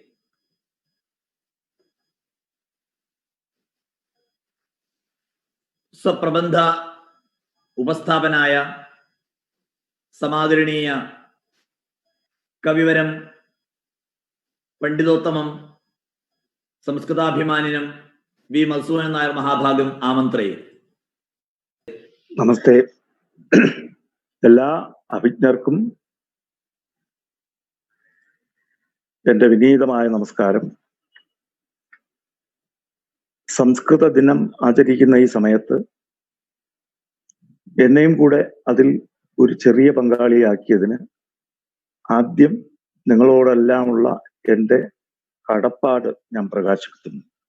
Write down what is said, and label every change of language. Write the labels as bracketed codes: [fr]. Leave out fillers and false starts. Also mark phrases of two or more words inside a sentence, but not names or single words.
[sa] स्वप्रबन्ध उपस्थापनाय समादरणीय कविवरं पंडितोत्तमं संस्कृताभिमानिनं वि मधुसूदनन नायर महाभागम् आमन्त्रये. [ml] നമസ്തേ. എല്ലാ അഭിജ്ഞർക്കും എൻ്റെ വിനീതമായ നമസ്കാരം. സംസ്കൃത ദിനം ആചരിക്കുന്ന ഈ സമയത്ത് എന്നെയും കൂടെ അതിൽ ഒരു ചെറിയ പങ്കാളിയാക്കിയതിന് ആദ്യം നിങ്ങളോടെല്ലാമുള്ള എൻ്റെ കടപ്പാട് ഞാൻ പ്രകാശിപ്പിക്കുന്നു.